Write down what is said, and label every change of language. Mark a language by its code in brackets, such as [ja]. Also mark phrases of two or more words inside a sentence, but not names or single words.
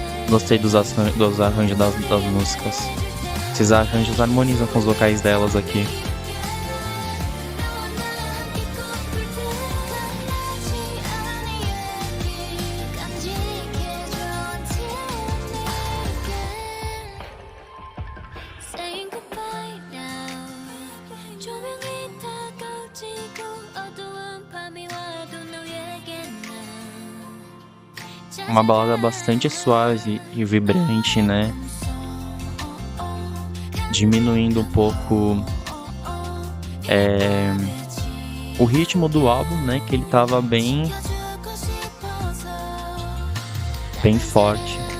[pt] Gostei dos arranjos das músicas. Esses arranjos harmonizam com os vocais delas aqui. [en] Saying goodbye now. [ko] 조명이 다가지고 어두운 밤이 와도 너에겐 난 [pt] Uma balada bastante suave e vibrante, né? Diminuindo um pouco o ritmo do álbum, né? Que ele tava bem forte.